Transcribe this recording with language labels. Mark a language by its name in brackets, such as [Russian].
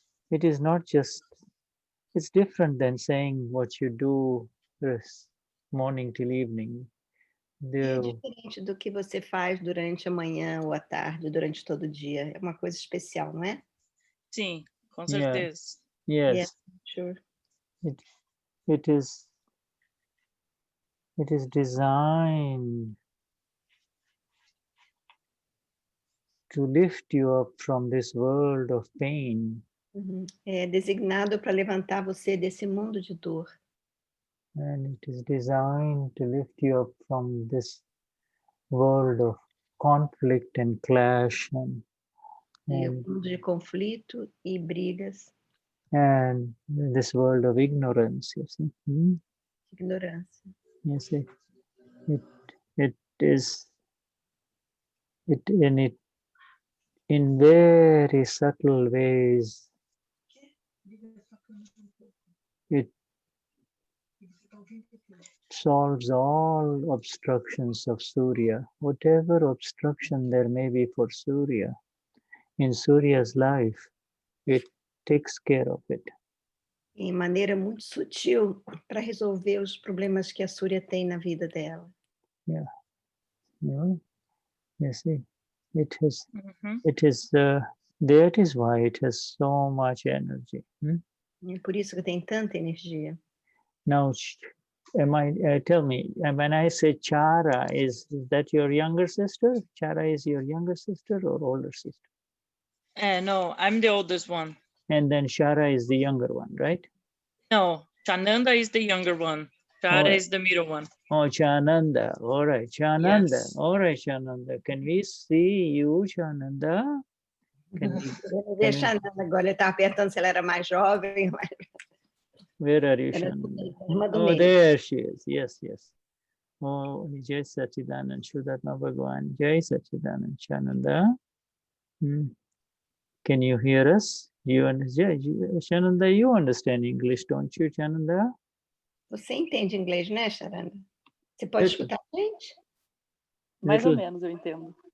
[English] It is not just, it's different than saying what you do this morning till evening. [Portuguese] É diferente do que você faz durante a manhã ou a tarde, durante todo o dia. É uma coisa especial, não é? Sim, com [English] Yeah. [Portuguese] certeza. [English] Yes. Yeah, sure. It is designed to lift you up from this world of pain. Uhum. [Portuguese] É designado para levantar você desse mundo de dor. [English] And it is designed to lift you up from this world of conflict and clash [Portuguese] É um mundo de conflito e brigas, [English] and this world of ignorance, you see. [Portuguese] ignorância. [English] You see, it is, in very subtle ways, it solves all obstructions of Surya. Whatever obstruction there may be for Surya, in Surya's life, it takes care of it. [Portuguese] Em maneira muito sutil para resolver os problemas que a Surya tem na vida dela. [English] Yeah. You see, it is, Uhum. that is why it has so much energy. [Portuguese] É por isso que tem tanta energia. [English] Now, tell me, when I say Chara, is that your younger sister? Chara is your younger sister or older sister? No, I'm the oldest one. And then Shara is the younger one, right? No, Chananda is the younger one. Shara is the middle one. Oh, Chananda. All right, Chananda. Yes. All right, Chananda. Can we see you, Chananda? [Portuguese] Deixa a Nanda agora, ele estava perguntando se ela era mais jovem. [English] Where are you, [Portuguese] Era [English] Chananda? [Portuguese] irmã do [English] Oh, [Portuguese] meio. [English] there she is. Yes, yes. Oh, Jai Sachidanand, Shuddhatma Bhagavan. Jai Sachidanand, Chananda. Can you hear us? You understand? Chananda, you understand English, don't you, Chananda? [Portuguese] Você entende inglês, né, Charanda? Você pode escutar a gente? Mais ou menos, eu entendo.